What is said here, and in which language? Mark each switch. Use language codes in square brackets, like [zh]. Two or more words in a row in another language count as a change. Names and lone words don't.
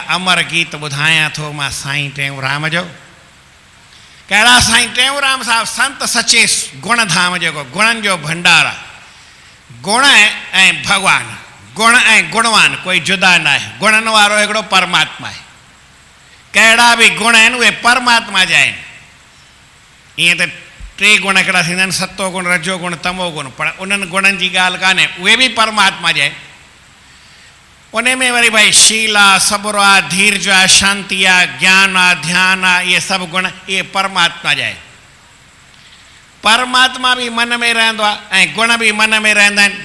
[sd] अमर गीत ॿुधायां थो मां साईं टेऊंराम जो। कहिड़ा साईं टेऊंराम साहिबु संत सचे गुण धाम, जेको गुणनि जो भंडार आहे। गुण ऐं भॻवानु, गुण ऐं गुणवान कोई जुदा न आहे। गुणनि वारो हिकिड़ो परमात्मा आहे। कहिड़ा बि गुण आहिनि उहे परमात्मा जा आहिनि। ईअं त 3 गुण हिकिड़ा थींदा आहिनि, सतो गुण, रजो गुण, तमो गुण, पर उन्हनि गुणनि जी ॻाल्हि कान्हे, उहे बि परमात्मा जा आहिनि। उन में वरी भई शील आहे, सबुरु आहे, धीरज आहे, शांती आहे, ज्ञान आहे, ध्यानु आहे, इहे सभु गुण इहे परमात्मा जा आहिनि। परमात्मा बि मन में रहंदो आहे ऐं गुण बि मन में रहंदा आहिनि।